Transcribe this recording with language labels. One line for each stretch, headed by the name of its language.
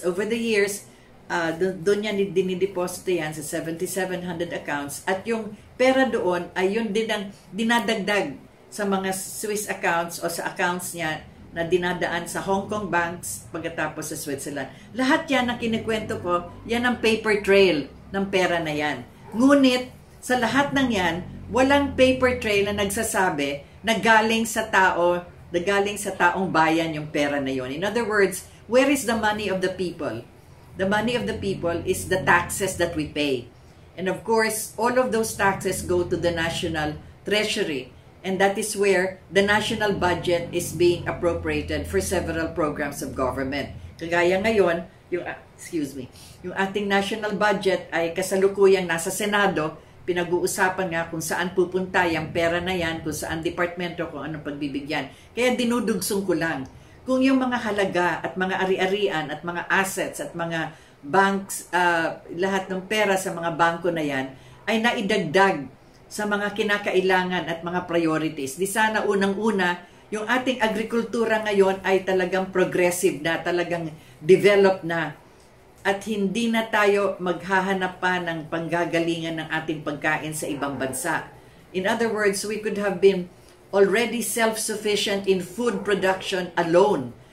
Filipino: Over the years, doon niya dinideposito yan sa 7,700 accounts at yung pera doon ay yun din ang dinadagdag sa mga Swiss accounts o sa accounts niya na dinadaan sa Hong Kong banks pagkatapos sa Switzerland. Lahat yan ang kinikwento ko, yan ang paper trail ng pera na yan. Ngunit, sa lahat ng yan, walang paper trail na nagsasabi na galing sa tao, na galing sa taong bayan yung pera na yon.
English: In other words, where is the money of the people? The money of the people is the taxes that we pay. And of course, all of those taxes go to the national treasury. And that is where the national budget is being appropriated for several programs of government.
Filipino: Kagaya ngayon, yung ating national budget ay kasalukuyang nasa Senado, pinag-uusapan nga kung saan pupunta yung pera na yan, kung saan departamento, kung anong pagbibigyan. Kaya dinudugsong ko lang, kung yung mga halaga at mga ari-arian at mga assets at mga banks, lahat ng pera sa mga bangko na yan, ay naidagdag sa mga kinakailangan at mga priorities. Di sana unang-una, yung ating agrikultura ngayon ay talagang progressive na, talagang developed na. At hindi na tayo maghahanap pa ng panggagalingan ng ating pagkain sa ibang bansa.
English: In other words, we could have been already self-sufficient in food production alone.